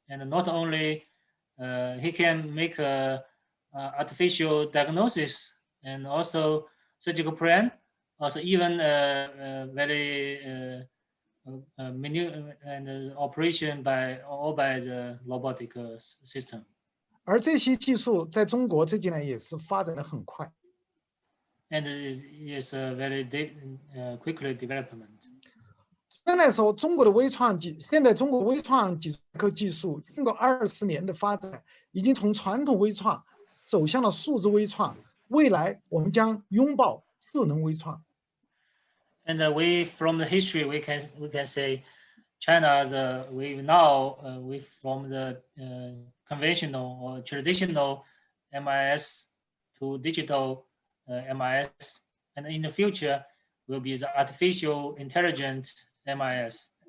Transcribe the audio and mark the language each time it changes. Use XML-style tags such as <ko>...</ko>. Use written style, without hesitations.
<en>And not only he can make artificial diagnosis and also surgical plan, also even very and operation by the robotic system.</en> <zh>而这些技术在中国这几年也是发展的很快。</zh> <en>And it is a very quickly development.</en> <zh>现在说中国的微创现在中国微创脊科技术经过20年的发展，已经从传统微创走向了数字微创。未来我们将拥抱智能微创。</zh> <en>And we from the history we can say China we now we from the conventional or traditional MIS to digital MIS, and in the future will be the artificial intelligent MIS.</en>